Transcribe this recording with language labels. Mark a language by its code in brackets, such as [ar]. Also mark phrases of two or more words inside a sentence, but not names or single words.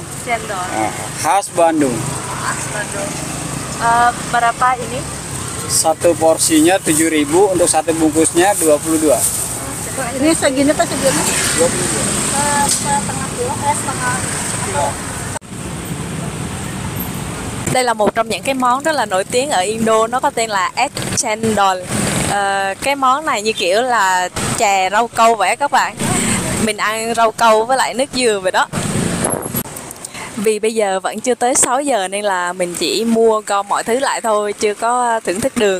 [id] Cendol. khas Bandung. Berapa ini? Satu porsinya 7.000, untuk satu bungkusnya 22. Ini segini tuh segini? 22. Setengah kilo, setengah atau [vi] Đây là một trong những cái món rất là nổi tiếng ở Indo, nó có tên là egg chendol. Cái món này như kiểu là chè rau câu vậy các bạn. Mình ăn rau câu với lại nước dừa vậy đó. Vì bây giờ vẫn chưa tới 6 giờ nên là mình chỉ mua gom mọi thứ lại thôi, chưa có thưởng thức được.